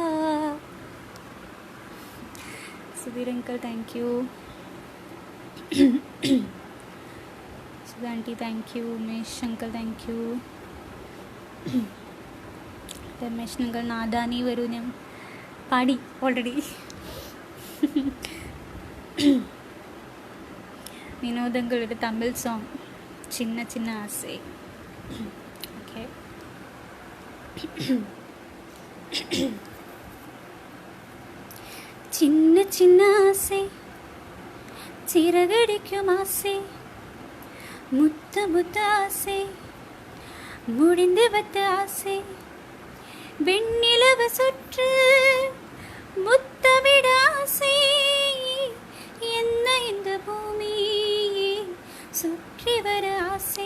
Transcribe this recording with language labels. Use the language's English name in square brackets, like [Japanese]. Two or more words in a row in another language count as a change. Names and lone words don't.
[Malayalam] സുധീർ അങ്കിൾ [English] thank you, [Malayalam] സുധാൻറ്റി [English] thank you, [Malayalam] ഉമേഷ് അങ്കിൾ [English] thank you, [Malayalam] രമേശ് അങ്കിൾ നാദാനി വരൂ, ഞാൻ പാടി ഓൾറെഡി. വിനോദങ്ങൾ ഒരു തമിഴ് സോങ്, ചിന്ന ചിന്ന ആസൈ. ഓക്കെ, [Tamil] சின்ன சின்ன ஆசை சிறகடிக்கும் ஆசை, முத்த முத்த ஆசை முடிந்து வந்த ஆசை, வெண்ணிலவ சுற்று முத்தமிட ஆசை, என்ன இந்த பூமி சுற்றி வர ஆசை.